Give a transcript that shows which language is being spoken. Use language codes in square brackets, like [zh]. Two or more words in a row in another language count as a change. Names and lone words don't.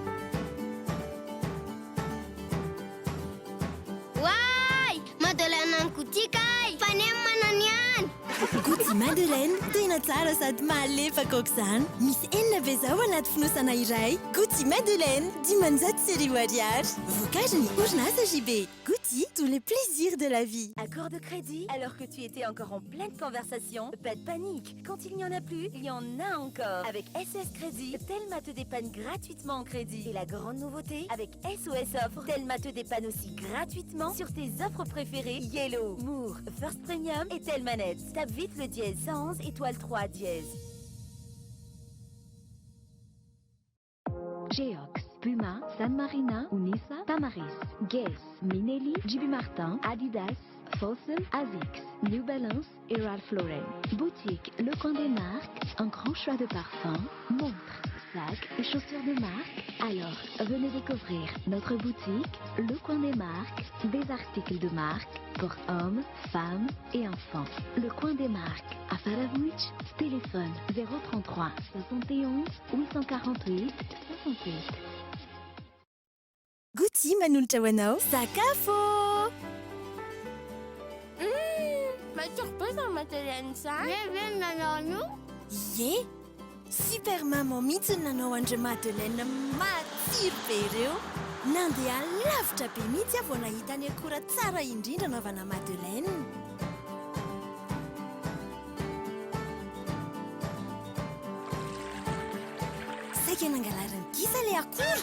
[mg] Waay, madeleine any Gouty kay, fanemana niany. Gouty madeleine tena tsara sady malefaka aok'izany. Misy enina be zao anaty fonosana iray. Gouty madeleine 10 séries ariary. Vokatra ny orinasa JB. Gouty, [fr] tous les plaisirs de la vie. Accord de crédit, alors que tu étais encore en pleine conversation, pas de panique. Quand il n'y en a plus, il y en a encore. Avec SOS Crédit, Telma te dépanne gratuitement en crédit. Et la grande nouveauté, avec SOS Offre, Telma te dépanne aussi gratuitement sur tes offres préférées Yellow, Moore, First Premium et Telmanet. Tape vite le dièse 111 étoile 3 dièse. Geox, Puma, San Marina, Unisa, Tamaris, Guess, Minelli, JB Martin, Adidas, Fossen, Asics, New Balance et Ralph Lauren. Boutique Le Coin des Marques, un grand choix de parfums, montres, sacs et chaussures de marque. Alors, venez découvrir notre boutique Le Coin des Marques, des articles de marque pour hommes, femmes et enfants. Le Coin des Marques, à Faravouch, téléphone 033 71 848 68. [mg] Gouty manolotra ho anao sakafo. [fr] Surprise en madeleine ça. [mg] Viens nanao. Ie, [fr] super maman [mg] mihitsy nanao andry madeleine matsiro be ireo. Nandeha lavitra be mihitsy vao nahita ny akora tsara indrindra anaovana madeleine. Saika nangalarany kisa le akora.